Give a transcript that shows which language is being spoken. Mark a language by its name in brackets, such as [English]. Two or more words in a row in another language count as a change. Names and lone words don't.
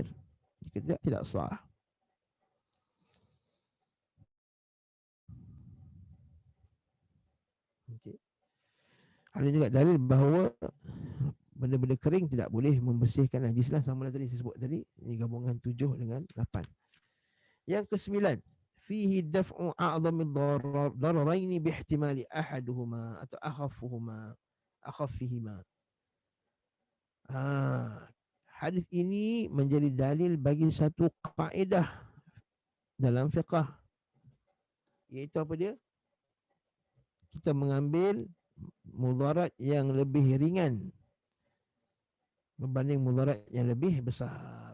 [Malay] Jika tidak sah. Okay. Ada juga dalil bahawa benda-benda kering tidak boleh membersihkan najis lah, sama lah tadi saya sebut tadi. Ini gabungan 7 dengan 8. Yang ke-9, [Arabic] فيه دفع أعظم الضررين باحتمال أحدهما atau أخفهما. [Malay] Hadis ini menjadi dalil bagi satu kaedah dalam fiqh, iaitu apa dia? Kita mengambil mudarat yang lebih ringan berbanding mudarat yang lebih besar.